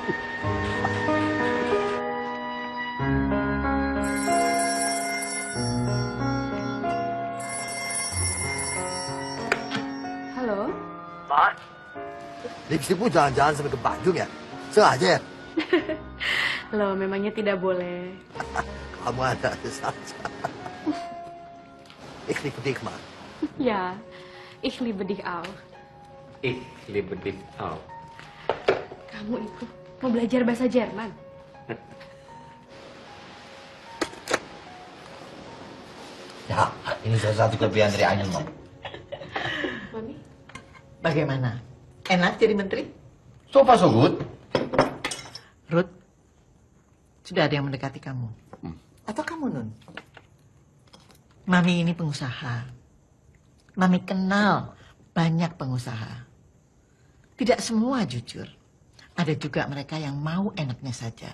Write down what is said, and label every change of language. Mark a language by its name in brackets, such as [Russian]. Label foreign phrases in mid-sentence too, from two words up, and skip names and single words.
[Indonesian] Halo? Pak. Lipstikmu jangan-jangan sampai ke Bandung ya? Sengaja ya? Loh, memangnya tidak boleh. Kamu ada saja. [German] Ich liebe dich, Ma. Ya, ich liebe dich auch. Ich liebe dich auch. [Indonesian] Kamu itu mau belajar bahasa Jerman? Ya, ini salah satu kelebihan dari Ainun, Mam. Mami? Bagaimana? Enak jadi menteri? [English] So far so good. [Indonesian] Ruth, sudah ada yang mendekati kamu? Atau kamu, Nun? Mami ini pengusaha. Mami kenal banyak pengusaha. Tidak semua jujur. Ada juga mereka yang mau enaknya saja.